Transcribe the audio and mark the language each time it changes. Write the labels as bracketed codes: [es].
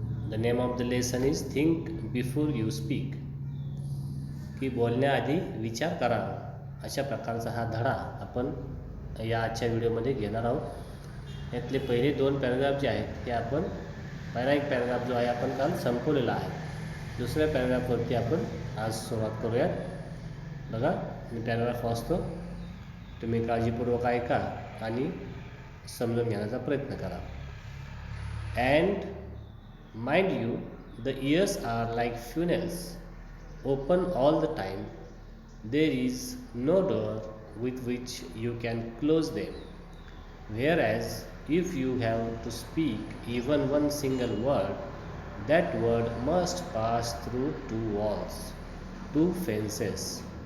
[en] The name of the lesson is Think Before You Speak. [mr] की बोलण्याआधी विचार करा, अशा प्रकारचा हा धडा आपण या आजच्या व्हिडिओमध्ये घेणार आहोत. यातले पहिले दोन पॅराग्राफ जे आहेत ते आपण पहिला एक पॅराग्राफ जो आहे आपण काल संपवलेला आहे. दुसऱ्या पॅराग्राफवरती आपण आज सुरुवात करूयात. बघा, मी पॅराग्राफ वाचतो, तुम्ही काळजीपूर्वक ऐका आणि समजून घेण्याचा प्रयत्न करा. [en] And mind you, the ears are like funnels, open all the time. There is no door with which you can close them. Whereas if you have to speak even one single word, that word must pass through two walls, two fences.